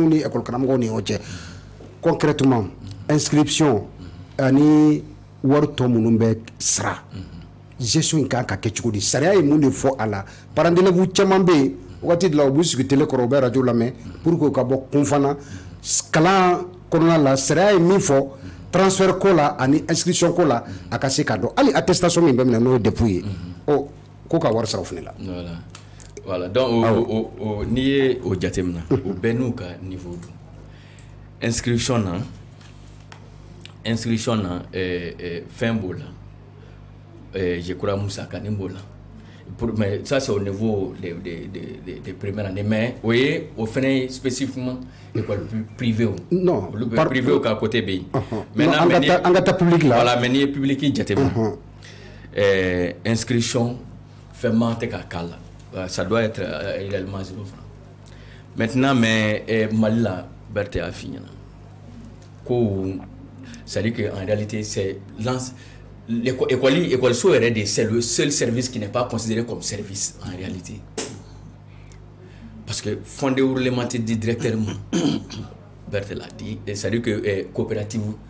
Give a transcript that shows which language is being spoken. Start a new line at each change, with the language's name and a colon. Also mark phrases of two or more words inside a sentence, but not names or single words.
Bambara: ni école karamɔgɔw ni ɲɔgɔn cɛ concrètement inscription ani wari tɔ minnu bɛ sara gestion in kan ka kɛ cogo di sariya ye mun de fɔ a la
French: parents d'élèves
Bambara: caman bɛ yen waati dɔ la u b'u sigi télé kɔrɔ u bɛ radio lamɛn pour que u ka bɔ kun fana kalan kɔnɔna la sariya ye min fɔ transfert ko la ani inscription ko la a ka se ka dɔn hali attestation min bɛ minɛ n'o ye dépôt ye ko ka wari sara o fana la. Voilà donc n'i ye o jateminɛ o bɛɛ n'u ka niveau don inscription na fɛn b'o la
French: je crois
Bambara: musaka ni b'o la
French: mais ça c'est au niveau des premières années mais
Bambara: o ye o fana ye
French: spécifiquement école privée
Bambara: o
French: non
Bambara: privé o ka côté bɛ yen maintenant an ka taa public la voilà mais n'i ye public jateminɛ inscription fɛn ma tɛ ka k'a la
French: ça doit être réellement 0 francs maintenant mais
Bambara: Mali la Berthe a f'i ɲɛna ko
French: c'est-à-dire qu'en réalité c'est l'école so c'est le seul service qui n'est pas considéré comme service en réalité parce que fondé réglementé directement Berthe l'a dit c'est-à-dire que coopérative